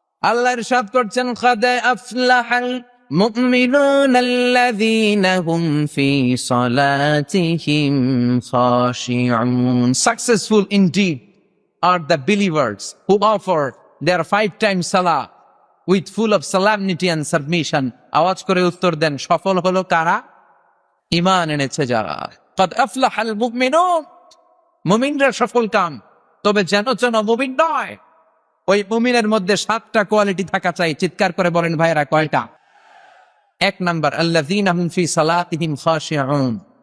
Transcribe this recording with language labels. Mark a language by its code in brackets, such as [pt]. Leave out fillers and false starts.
[bn] আল্লাহ ইরশাদ করছেন, [ar] قد أفلح المؤمنون الذين هم في صلاتهم خاشعون. [en] Successful indeed are the believers who offer their 5 times salah with full of solemnity and submission. [bn] আওয়াজ করে উত্তর দেন, সফল হলো কারা? ঈমান এনেছে যারা। [ar] قد أفلح المؤمنون, [bn] মুমিনরা সফল কাম। তবে যেন মুমিন নয়, ওই মুমিনের মধ্যে 7টা কোয়ালিটি থাকা চাই। চিৎকার করে বলেন ভাইরা, কয়টা? 1 নাম্বার, [ar] আল্লাযীনা হুম ফি সালাতিহিম খাশিউন।